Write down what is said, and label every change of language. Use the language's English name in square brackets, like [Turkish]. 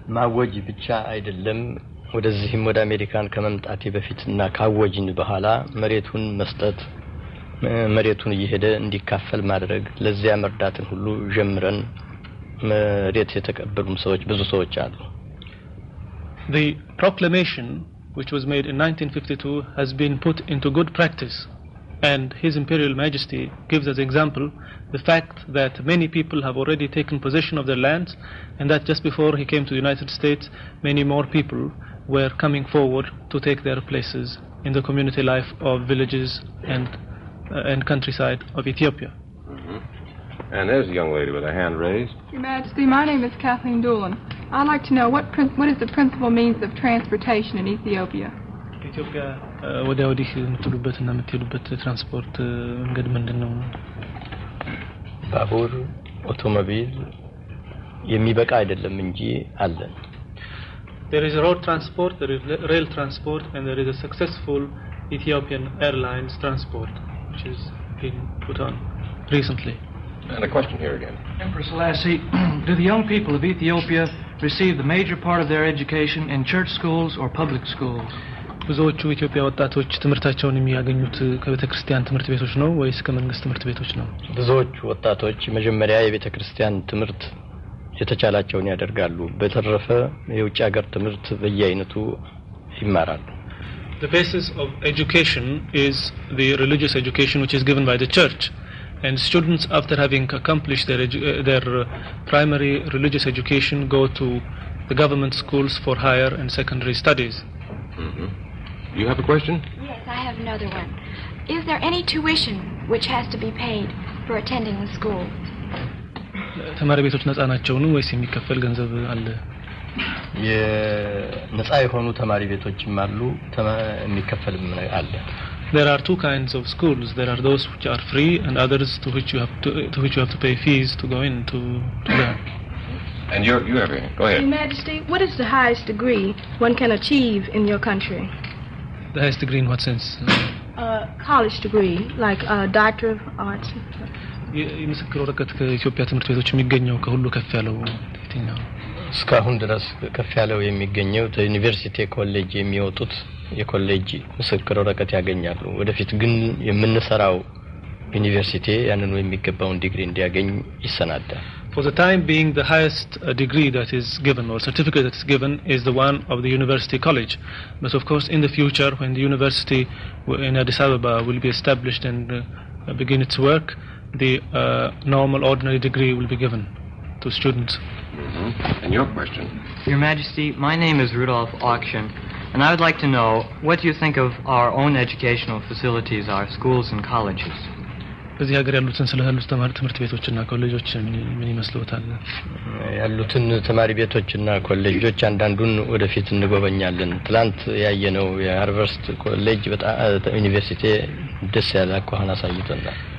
[Amharic] ማወጅ ብቻ አይደለም። ወደዚህም ወደ አሜሪካን ከመምጣቴ በፊትና ካወጅን በኋላ መሬቱን መስጠት፣ መሬቱን እየሄደ እንዲካፈል ማድረግ፣ ለዚያ መርዳትን ሁሉ ጀምረን መሬት የተቀበሉም ሰዎች ብዙ ሰዎች አሉ። [English] The proclamation which was made in 1952 has been put into good practice, and His Imperial Majesty gives as example the fact that many people have already taken possession of their lands, and that just before he came to the United States many more people were coming forward to take their places in the community life of villages and countryside of Ethiopia. And there's a young lady with her hand raised. Your Majesty, my name is Kathleen Doolin. I'd like to know what is the principal means of transportation in Ethiopia? [Amharic] ኢትዮጵያ ወዲህ የምትሉበትና የምትሄዱበት ትራንስፖርት መንገድ ምንድነው? ባቡር፣ አውቶሞቢል የሚበቃ አይደለም እንጂ አለ። [English] There is road transport, there is rail transport, and there is a successful Ethiopian Airlines transport which has been put on recently. And a question here again. Emperor Selassie, do the young people of Ethiopia receive the major part of their education in church schools or public schools? [Amharic] ብዙዎቹ ኢትዮጵያ ወጣቶች ትምህርታቸውን የሚያገኙት ከቤተክርስቲያን ትምህርት ቤቶች ነው ወይስ ከመንግስት ትምህርት ቤቶች ነው? ብዙዎቹ ወጣቶች መጀመሪያ የቤተክርስቲያን ትምህርት የተቻላቸውን ያደርጋሉ። በተረፈ የውጭ ሀገር ትምህርት በየአይነቱ ይማራሉ። [English] The basis of education is the religious education which is given by the church, and students after having accomplished their primary religious education go to the government schools for higher and secondary studies. You have a question? Yes, I have another one. Is there any tuition which has to be paid for attending the school? [Amharic] ተማሪ ቤቶች ነፃ ናቸው ነው ወይስ የሚከፈል ገንዘብ አለ? የነፃ የሆኑ ተማሪ ቤቶችም አሉ፣ የሚከፈልም አለ። [English] There are two kinds of schools. There are those which are free and others to which you have to pay fees to go in to learn. And you have a go ahead. Your Majesty, what is the highest degree one can achieve in your country? The highest degree in what sense? College degree, like a Doctor of Arts. [Amharic] የምስክር ወረቀት ከኢትዮጵያ ትምህርት ቤቶች የሚገኘው ከሁሉ ከፍ ያለው የትኛው? እስካሁን ድረስ ከፍ ያለው የሚገኘው ከዩኒቨርሲቲ ኮሌጅ የሚወጡት የኮሌጅ ምስክር ወረቀት ያገኛሉ። ወደፊት ግን የምንሰራው ዩኒቨርሲቲ ያንኑ የሚገባውን ዲግሪ እንዲያገኝ ይሰናዳል። [English] For the time being, the highest degree that is given or certificate that is given is the one of the university college. But of course, in the future, when the university in Addis Ababa will be established and begin its work, the normal ordinary degree will be given to students. And your question? Your Majesty, my name is Rudolph Auction, and I would like to know what you think of our own educational facilities, our schools and colleges. [Amharic] በዚህ ሀገር ያሉትን ስለ ያሉት ትምህርት ቤቶችና ኮሌጆች ምን ይመስሉታል? ያሉትን ተማሪ ቤቶችና ኮሌጆች አንዳንዱን ወደፊት እንጎበኛለን። ትላንት ያየነው የሃርቨርድ ኮሌጅ በጣም ዩኒቨርሲቲ ደስ ያለ አኳኋን አሳይቶናል።